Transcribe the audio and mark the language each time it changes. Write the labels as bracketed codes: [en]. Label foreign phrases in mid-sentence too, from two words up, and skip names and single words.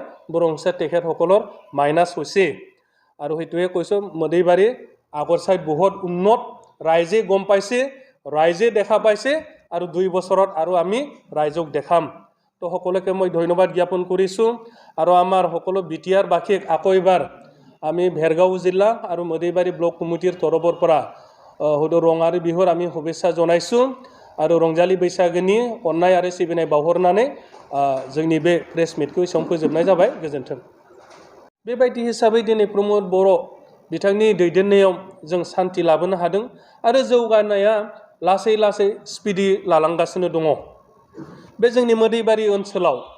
[as] বৰংছে তেখেতসকলৰ মাইনাছ হৈছে আৰু হেতুৱে কৈছো মদিবাৰী আগৰ সাইড বহুত উন্নত ৰাইজে গম পাইছে ৰাইজে দেখা পাইছে আৰু 2 বছৰত আৰু আমি ৰাইজক দেখাম তো সকলোকে মই ধন্যবাদ জ্ঞাপন কৰিছো আৰু আমাৰ সকলো বিটিআৰ বাখীক আকৌ এবাৰ আমি বেৰগাঁও জিলা আৰু মদিবাৰী ব্লক কমিটিৰ তৰফৰ পৰা হয়তো ৰঙালী বিহুৰ আমি শুভেচ্ছা জনাইছো আৰু ৰংজালি [brx] बैसागोनि অন্যায় आरो सिबिनाय बावहरनानै जोंनि बे [en] press meetखौ [brx] फोजोबनाय जाबाय गोजोन्थों बेबायदि हिसाबै दिनै प्रमोद बर' बिथांनि दैदेननायाव जों शान्ति लाबोनो हादों आरो जौगानाया लासै स्पिडि लालांगासिनो दङ बे जोंनि मदिबारी ओनसोलाव